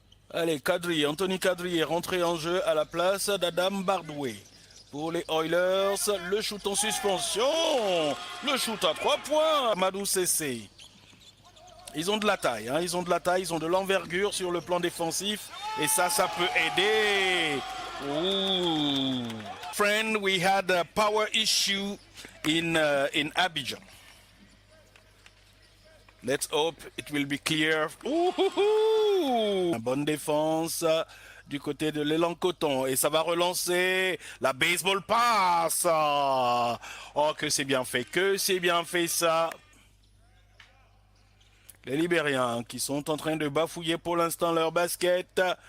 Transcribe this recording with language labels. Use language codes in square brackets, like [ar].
[fr] Allez, Anthony Kadri est rentré en jeu à la place d'Adam Bardoué. Pour les Oilers, le shoot en suspension. Le shoot à 3 points. Amadou Cessé. Ils ont de la taille, hein, ils ont de l'envergure sur le plan défensif. Et ça peut aider. Ooh. [en] Friend, we had a power issue in Abidjan. Let's hope it will be clear. [fr] Une bonne défense du côté de l'élan coton et ça va relancer la baseball pass. Oh, que c'est bien fait ça. Les Libériens qui sont en train de bafouiller pour l'instant leur basket.